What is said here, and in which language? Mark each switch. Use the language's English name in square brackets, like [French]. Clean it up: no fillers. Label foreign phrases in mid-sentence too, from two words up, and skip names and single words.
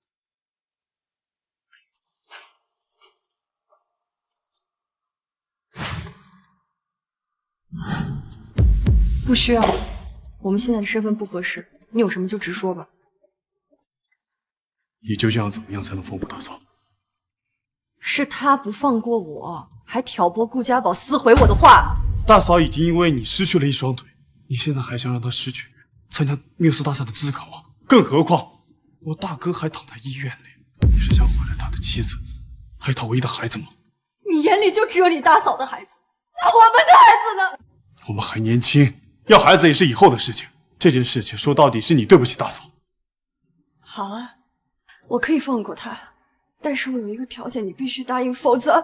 [Chinese] 不需要，我們現在的身份不合適，你有什麼就直說吧。你究竟要怎麼樣才能放過大嫂？是他不放過我，還挑撥顧家寶撕毀我的畫。大嫂已經因為你失去了一雙腿，你現在還想讓她失去參加繆斯大賽的資格嗎？更何況我大哥還躺在醫院裡，你是想毀了他的妻子，海棠唯一的孩子吗？你眼里就只有你大嫂的孩子，那我们的孩子呢？我们还年轻，要孩子也是以后的事情。这件事情说到底是你对不起大嫂。好啊，我可以放过他，但是我有一个条件，你必须答应，否则